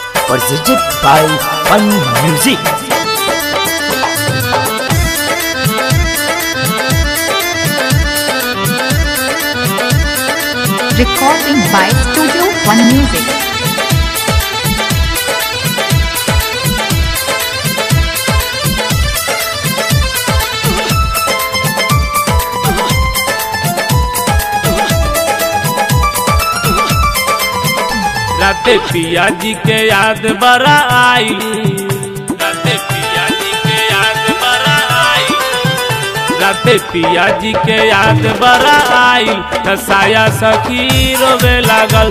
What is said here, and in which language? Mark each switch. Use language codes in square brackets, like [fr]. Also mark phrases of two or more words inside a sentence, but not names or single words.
[en] presented by Fun Music. Recording by Studio One Music. [bho] राते पिया जी के याद बड़ा आई, राते पिया जी के याद बड़ा आई, राते पिया जी के याद बड़ा आई, हसाया सखी रोवे लागल।